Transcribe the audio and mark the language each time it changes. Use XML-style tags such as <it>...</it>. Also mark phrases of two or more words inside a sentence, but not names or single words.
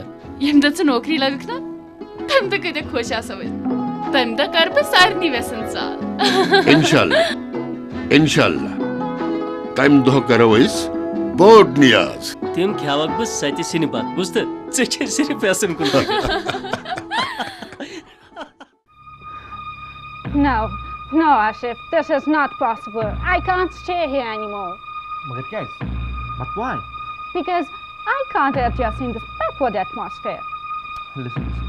<ks>ییٚمہِ دۄہ ژٕ نوکری لگکھ نا تمہِ دۄہ کۭتیاہ خۄش آسو أسۍ تمہِ دۄہ کرٕ بہٕ سارنٕے ویسن سال انشاءاللہ تمہِ دۄہ کرو أسۍ بوٚڑ نیاز تِم کھیاوکھ بہٕ ستہِ سِنہِ بتہٕ بوٗزتھٕ ژٕ چھِ صرف ویسن کُن</ks> <en>No, Asif, this is not possible. I can't stay here anymore.</en> <ks>مگر کیاہ اِس?</ks> <en>But why? Because I can't adjust in this backward atmosphere.</en>